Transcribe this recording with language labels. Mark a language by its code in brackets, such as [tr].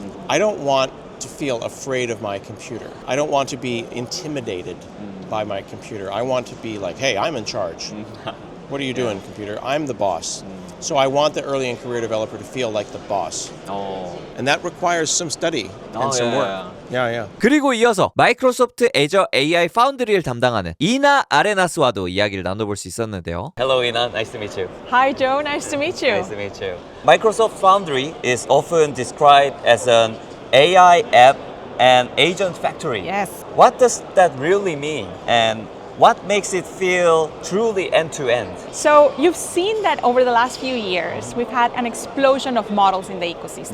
[en] I don't want to feel afraid of my computer. I don't want to be intimidated by my computer. I want to be like, hey, I'm in charge. What are you doing, computer? I'm the boss. So I want the early in career developer to feel like the boss. And that requires some study and some work. Yeah. [ko] 그리고 이어서 마이크로소프트 애저 AI 파운드리를 담당하는 이나 아레나스와도 이야기를 나눠볼 수 있었는데요. [en] Hello, Ina. Nice to meet you. Hi, Joe. Nice to meet you. Nice to meet you. Microsoft Foundry is often described as an AI app and agent factory. Yes. What does that really mean? And what makes it feel truly end-to-end? So you've seen that over the last few years, we've had an explosion of models in the ecosystem.